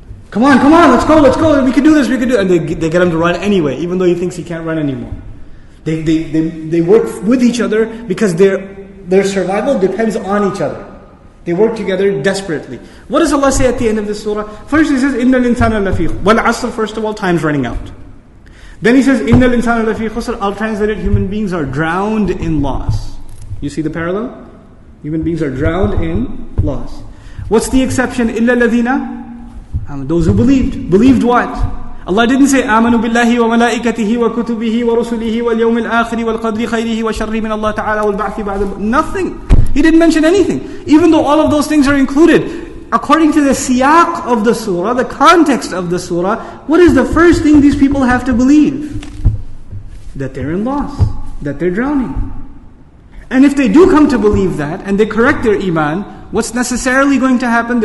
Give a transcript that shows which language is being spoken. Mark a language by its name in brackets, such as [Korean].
[English] Come on, let's go. We can do this, we can do it. And they get him to run anyway, even though he thinks he can't run anymore. They work with each other because their survival depends on each other. They work together desperately. What does Allah say at the end of this surah? First He says, [Arabic] إِنَّ الْإِنسَانَ لَفِي وَالْعَصْرِ. [English] First of all, time's running out. Then He says, [Arabic] إِنَّ الْإِنسَانَ لَفِي خُسْرٍ. [English] I'll translate it, human beings are drowned in loss. You see the parallel? Human beings are drowned in loss. What's the exception? [Arabic] إِلَّا الَّذِينَ. [English] Those who believed. Believed what? Allah didn't say, [Arabic] آمَنُوا بِاللَّهِ وَمَلَائِكَتِهِ وَكُتُبِهِ وَرُسُلِهِ وَالْيَوْمِ الْآخِرِ وَالْقَدْرِ خَيْرِهِ وَشَرِّهِ مِنَ اللَّهِ تَعَالَى وَالْبَعْثِ بَعْدَ. [English] Nothing. He didn't mention anything. Even though all of those things are included. According to the siyaq of the surah, the context of the surah, what is the first thing these people have to believe? That they're in loss. That they're drowning. And if they do come to believe that, and they correct their iman, what's necessarily going to happen?